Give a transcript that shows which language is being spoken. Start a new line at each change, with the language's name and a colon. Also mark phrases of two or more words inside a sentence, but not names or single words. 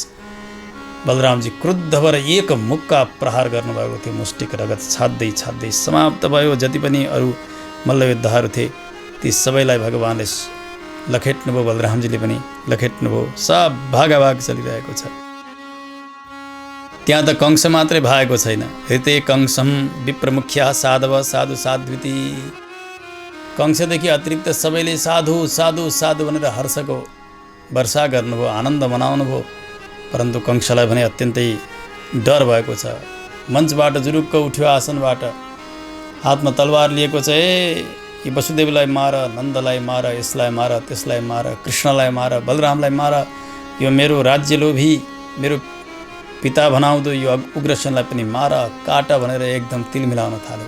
Nepali: बलरामजी क्रुद्ध भएर एक मुक्का प्रहार गर्नुभएको थियो। मुष्टिक रगत छाड्दै छाड्दै समाप्त भयो। जति पनि अरू मल्लयोद्धाहरू थिए ती सबैलाई भगवानले लखेट्नुभयो। बलरामजीले पनि लखेट्नुभयो। सब भागाभाग चलिरहेको छ। त्यहाँ त कंस मात्रै भएको छैन।
Sanskrit: हृते कंसम विप्रमुख्या साधव साधु साध्विती।
Nepali: कंसदेखि अतिरिक्त सबैले साधु साधु साधु भनेर हर्षको वर्षा गर्नुभयो, आनन्द मनाउनुभयो। परन्तु कंसलाई भने अत्यन्तै डर भएको छ। मञ्चबाट जुरुक्क उठ्यो, आसनबाट हातमा तलवार लिएको छ। ए यी वसुदेवलाई मार, नन्दलाई मार, यसलाई मार, त्यसलाई मार, कृष्णलाई मार, बलरामलाई मार, यो मेरो राज्य लोभी, मेरो पिता भनाउँदो यो उग्रसेनलाई पनि मार, काट भनेर एकदम तिल मिलाउन थाल्यो।